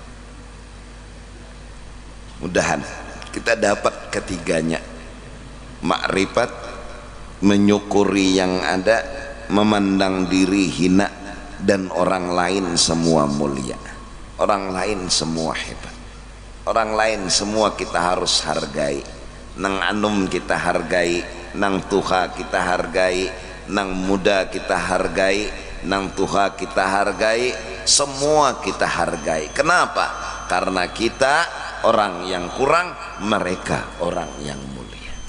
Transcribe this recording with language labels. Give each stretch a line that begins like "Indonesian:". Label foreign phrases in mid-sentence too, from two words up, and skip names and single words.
Indonesian: Mudahan kita dapat ketiganya. Makrifat, menyukuri yang ada, memandang diri hina, dan orang lain semua mulia. Orang lain semua hebat. Orang lain semua kita harus hargai.
Banjar: Nang anum kita hargai, nang tuha kita hargai, nang muda kita hargai, nang Tuhan kita hargai, semua kita hargai.
Indonesian: Kenapa? Karena kita orang yang kurang, mereka orang yang mulia.